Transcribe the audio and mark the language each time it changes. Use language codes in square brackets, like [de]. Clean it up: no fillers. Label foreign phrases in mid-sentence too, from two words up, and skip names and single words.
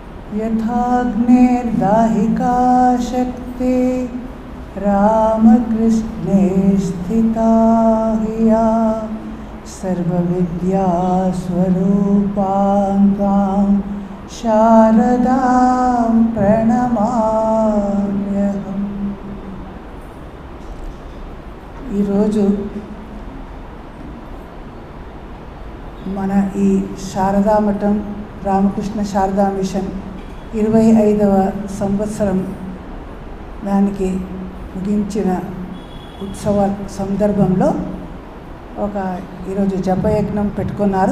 [sa] यथाग्नेर्दाहिका शक्ति रामकृष्णे स्थिता हिया सर्वविद्यास्वरूपां शारदां प्रणमाम्यहम्. [te] ఈరోజు మన ఈ శారదా మఠం రామకృష్ణ శారదా మిషన్ 25వ సంవత్సరం దానికి ముగించిన ఉత్సవ సందర్భంలో ఈరోజు జపయజ్ఞం పెట్టుకున్నారు.